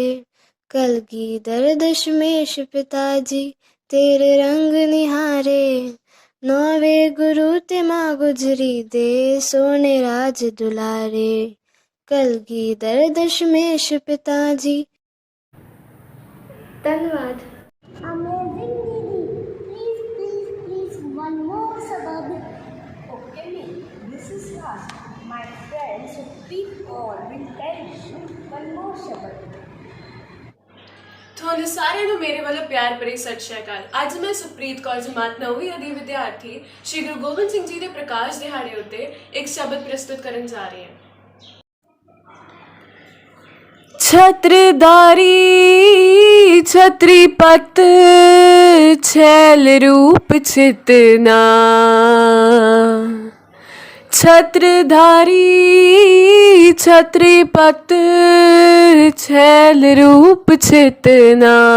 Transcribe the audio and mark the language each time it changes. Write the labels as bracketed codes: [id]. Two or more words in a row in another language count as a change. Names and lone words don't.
[pa] ਕਲਗੀਧਰ ਦਸ਼ਮੇਸ਼ ਪਿਤਾਜੀ ਤੇਰੇ ਰੰਗ ਨਿਹਾਰੇ ਨੌਵੇਂ ਗੁਰੂ ਤੇ ਮਾਂ ਗੁਜਰੀ ਦੇ ਸੋਹਣੇ ਰਾਜ ਦੁਲਾਰੇ ਕਲਗੀਧਰ ਦਸ਼ਮੇਸ਼ ਪਿਤਾਜੀ [hi] धन्यवाद। [en] Amazing Didi. Please, one more sabab. Okay, this is last. My friend Supreet Kaur will tell you one more shabad. [pa] ਤੁਹਾਨੂੰ ਸਾਰਿਆਂ ਨੂੰ ਮੇਰੇ ਵੱਲੋਂ ਪਿਆਰ ਭਰੀ ਸਤਿ ਸ਼੍ਰੀ ਅਕਾਲ। ਅੱਜ ਮੈਂ ਸੁਪ੍ਰੀਤ ਕੌਰ ਜਮਾਤ 9ਵੀਂ ਦੀ ਵਿਦਿਆਰਥੀ ਸ਼੍ਰੀ ਗੁਰੂ ਗੋਬਿੰਦ ਸਿੰਘ ਜੀ ਦੇ ਪ੍ਰਕਾਸ਼ ਦਿਹਾੜੇ ਉੱਤੇ ਇੱਕ ਸ਼ਬਦ ਪ੍ਰਸਤੁਤ ਕਰਨ ਜਾ ਰਹੀ ਹਾਂ। [bra] छत्रधारी छत्री पत छैल रूप छितना छत्रधारी छत्री पत छैल रूप छितना